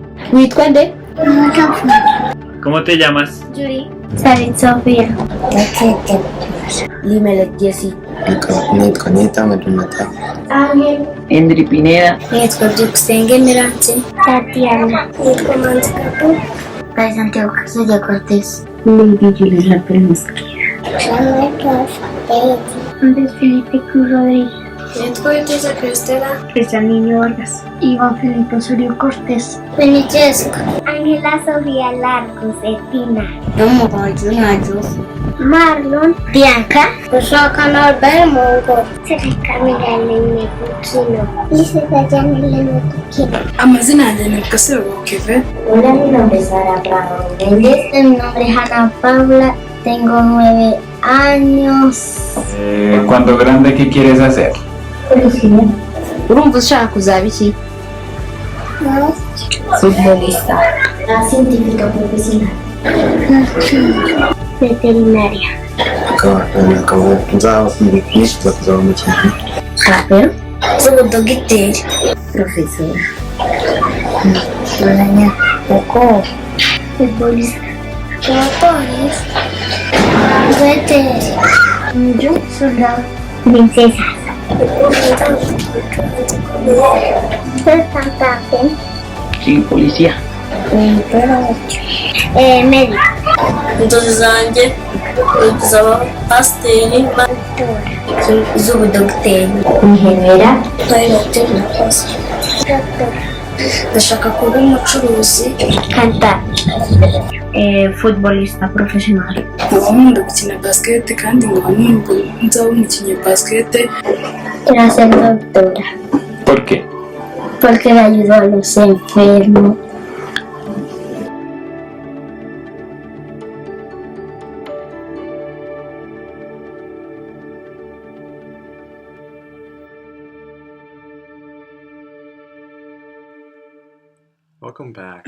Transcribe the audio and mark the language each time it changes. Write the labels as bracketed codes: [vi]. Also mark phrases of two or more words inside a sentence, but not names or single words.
[rw] Witwa nde? [es] ¿Cómo te llamas? Yuri. Sarin Sofía. [rw] Limelek Jessy. Nitwa Medunata. Ángel. Endri Pineda. Nitwa Juxenge Mirante. Tatiana. Nitwa Manzcapo. Pai Santiago Casillas Cortés. Lady Juliana Pelmosquera. Andrés Felipe Cruz Rodríguez. Nitwa Itisa Cristela. Cristian Niño Vargas. Iván Felipe Osorio Cortés. Benichesco. Ángela Sofía Largos Etina. Domo Junajos. Marlon. Bianca. Ushaka Norbert Mongo. Serika Miguel Mekukino. Lisa Dayana Mekukino. Amazina yanjye ni Kasebo Kevin. [es] Hola, mi nombre es Sara Bravo Méndez. Mi nombre es Ana Paula. Tengo 9 años. Cuando grande, ¿qué quieres hacer? Policía. [rw] Urumva ushaka kuzaba iki? [es] Futbolista. La científica profesional. Veterinaria. [rw] Akaba nzaba nifuza kuzaba umukinnyi. [es] Rapero. [rw] Z'ubudogiteri. [es] Profesora. Uko. Futbolista. [rw] Umupolisi. Veteri. [es] Yo, soldado. Princesa. Cantante. Sí, policía. Médico. [rw] Inzozi zanjye ni kuzaba pasiteri. Z'ubudogiteri. Ingeniera. Pilot na pasiteri. [es] Doctor. [rw] Ndashaka kuba umucuruzi. [es] Cantante. Futbolista profesional. [rw] Nkaba nkunda gukina basket kandi nkaba numva nzaba umukinnyi wa basket. [es] Quiero ser doctora. ¿Por qué? Porque le ayudo a los enfermos. [en] Welcome back.